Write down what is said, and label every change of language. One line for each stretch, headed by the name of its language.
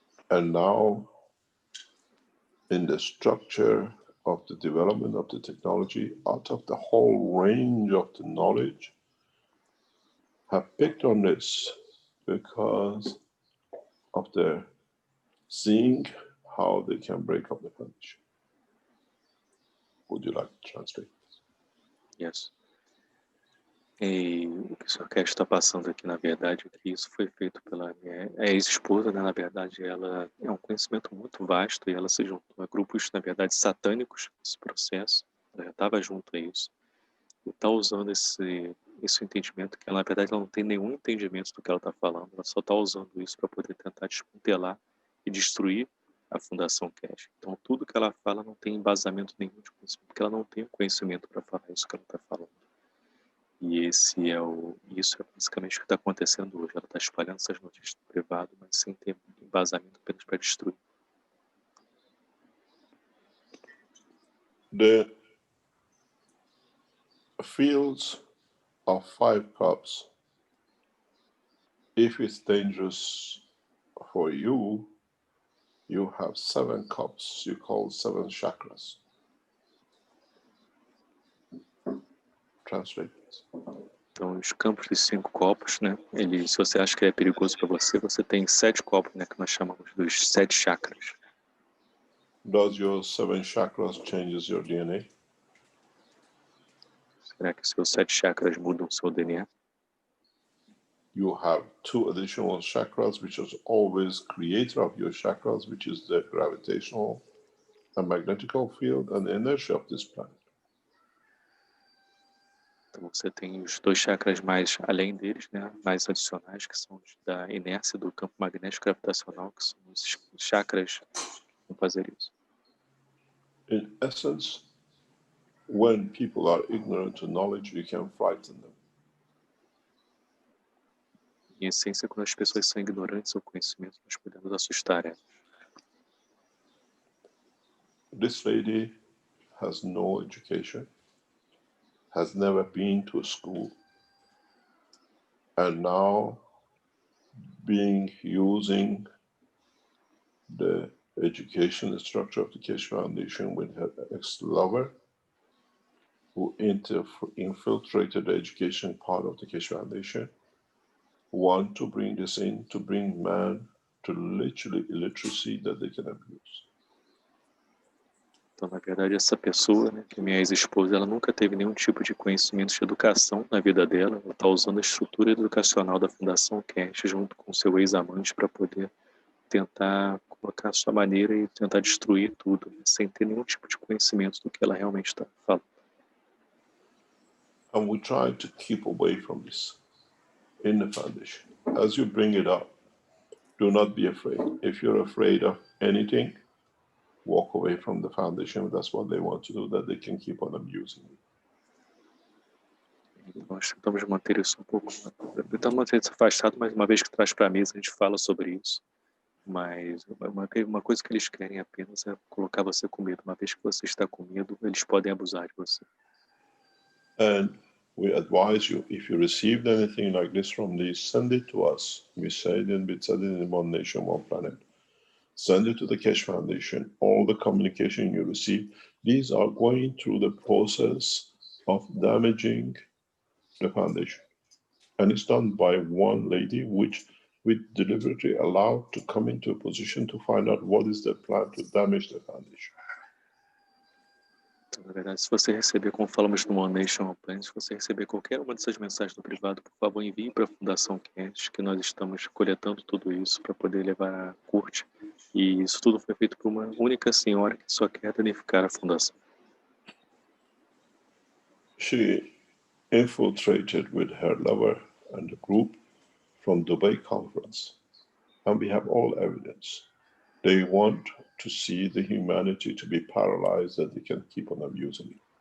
English: And now, in the structure of the development of the technology, out of the whole range of the knowledge, have picked on this because of their seeing how they can break up the foundation. Would you like to translate? Yes.
Portuguese: E o que o Sr. Keshe está passando aqui, na verdade, é que isso foi feito pela minha ex-esposa, né? Na verdade, ela é um conhecimento muito vasto e ela se juntou a grupos, na verdade, satânicos nesse processo. Ela já estava junto a isso. E está usando esse entendimento que ela, na verdade, ela não tem nenhum entendimento do que ela está falando. Ela só está usando isso para poder tentar desmantelar e destruir a Fundação Keshe. Então, tudo que ela fala não tem embasamento nenhum de conhecimento, porque ela não tem o conhecimento para falar isso que ela está falando. E isso é basicamente o que está acontecendo hoje. Ela está espalhando essas notícias no privado, mas sem ter embasamento apenas para destruir.
English: The fields of 5 cups, if it's dangerous for you, you have 7 cups, you call 7 chakras. Translate.
Portuguese: Então, os campos de 5 copos, né? Se você acha que é perigoso para você, você tem 7 copos, né? Que nós chamamos dos 7 chakras.
English: Does your 7 chakras changes your DNA?
Portuguese: Será que seus 7 chakras mudam o seu DNA?
English: You have 2 additional chakras, which is always creator of your chakras, which is the gravitational and magnetical field and the inertia of this planet.
Portuguese: Então você tem os 2 chakras mais além deles, né? Mais adicionais, que são os da inércia do campo magnético gravitacional, que são os chakras que vão fazer isso.
English: In essence, when people are ignorant to knowledge, you can frighten them.
Portuguese: Em essência, quando as pessoas são ignorantes ao conhecimento, nós podemos assustar elas.
English: This lady has no education, has never been to school, and now using the education structure of the Keshe Foundation with her ex-lover, who infiltrated the education part of the Keshe Foundation, want to bring this in to bring man to literally illiteracy that they can abuse.
Portuguese: Então, na verdade, essa pessoa, né, que é minha ex-esposa, ela nunca teve nenhum tipo de conhecimento de educação na vida dela. Ela está usando a estrutura educacional da Fundação Keshe junto com seu ex-amante para poder tentar colocar a sua maneira e tentar destruir tudo, né, sem ter nenhum tipo de conhecimento do que ela realmente está falando.
English: And we try to keep away from this in the foundation. As you bring it up, do not be afraid. If you're afraid of anything, walk away from the foundation. That's what they want to do, that they can keep on abusing you.
Portuguese: Nós tentamos manter isso tentamos manter isso afastado, mas uma vez que traz para a mesa, a gente fala sobre isso. Mas uma coisa que eles querem apenas é colocar você com medo. Uma vez que você está com medo, eles podem abusar de você.
English: And we advise you, if you received anything like this from these, send it to us. We said in one nation, one planet. Send it to the Keshe Foundation. All the communication you receive, these are going through the process of damaging the foundation. And it's done by one lady, which we deliberately allowed to come into a position to find out what is the plan to damage the foundation.
Portuguese: Então, na verdade, se você receber, como falamos no One Nation Plan, se você receber qualquer uma dessas mensagens no privado, por favor, envie para a Fundação Keshe, que nós estamos coletando tudo isso para poder levar à corte. E isso tudo foi feito por uma única senhora que só quer danificar a Fundação.
English: She infiltrated with her lover and the group from Dubai conference, and we have all evidence. They want to see the humanity to be paralyzed that they can keep on abusing it.